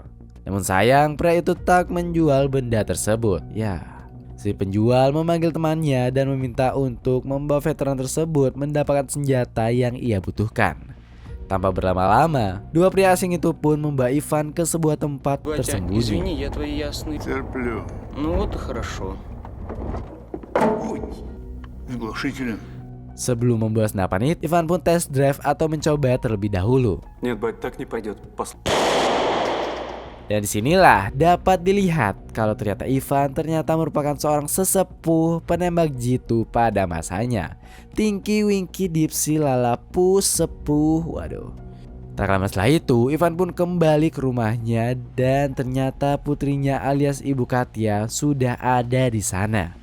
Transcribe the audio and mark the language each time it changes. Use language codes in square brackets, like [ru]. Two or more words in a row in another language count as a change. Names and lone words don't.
[id] Namun sayang, pria itu tak menjual benda tersebut. Ya, si penjual memanggil temannya dan meminta untuk membawa veteran tersebut mendapatkan senjata yang ia butuhkan. Tanpa berlama-lama, dua pria asing itu pun membawa Ivan ke sebuah tempat tersembunyi. [ru] Извини, я твои ясные... Терплю. Ну вот и хорошо. С глушителем. [id] Sebelum membawa senapan itu, Ivan pun [en] test drive [id] atau mencoba terlebih dahulu. [ru] Нет, бать, так не пойдет. [id] Dan disinilah dapat dilihat kalau ternyata Ivan ternyata merupakan seorang sesepuh penembak jitu pada masanya. Tinky Winky Dipsy Lalapu sepuh. Waduh. Tak lama setelah itu, Ivan pun kembali ke rumahnya dan ternyata putrinya alias Ibu Katia sudah ada di sana.